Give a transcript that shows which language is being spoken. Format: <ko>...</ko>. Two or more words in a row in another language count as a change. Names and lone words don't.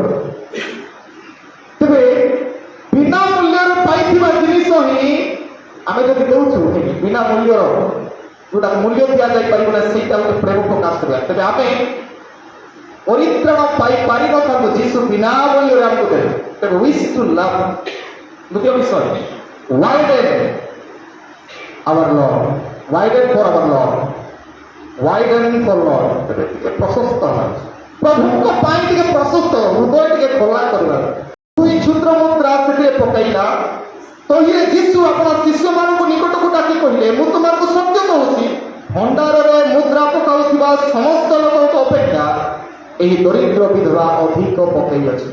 <or>ତେବେ ବିନା ମୂଲ୍ୟରେ ପାଇଥିବା ଜିନିଷ ହିଁ ଆମେ ଯଦି ଦେଉଛୁ, ବିନା ମୂଲ୍ୟର ଯୋଉଟା ମୂଲ୍ୟ ଦିଆଯାଇପାରିବ ନା, ସେଇଟା ଗୋଟେ ପ୍ରେମ ପ୍ରକାଶ କରିବା। ତେବେ ଆମେ ପରିତ୍ରାଣ ପାଇପାରିନଥାନ୍ତୁ, ଯୀଶୁ ବିନା ମୂଲ୍ୟରେ ଆମକୁ ଦେଲେ। ତେବେ</or> <en>wish to love</en> <or>ଦ୍ୱିତୀୟ ବିଷୟ,</or> <en>widen our Lord, widen for our Lord, widen for Lord,</en> <or>ଟିକେ ପ୍ରଶସ୍ତ ହେଲା ପ୍ରଭୁଙ୍କ ପାଇଁ, ଟିକେ ପ୍ରଶସ୍ତ ହୃଦୟ ଟିକେ ଖୋଲା କରିବା। ଦୁଇ କ୍ଷୁଦ୍ର ମୁଦ୍ରା ସେଥିରେ ପକାଇଲା। ତହିଁରେ ଯୀଶୁ ଆପଣ ଶିଷ୍ୟମାନଙ୍କୁ ନିକଟକୁ ଡାକି କହିଲେ, ମୁଁ ତୁମମାନଙ୍କୁ ସତ୍ୟ କହୁଛି, ଭଣ୍ଡାରରେ ମୁଦ୍ରା ପକାଉଥିବା ସମସ୍ତ ଲୋକଙ୍କ ଅପେକ୍ଷା ଏହି ଦରିଦ୍ର ବିଧବା ଅଧିକ ପକାଇଅଛି।</or>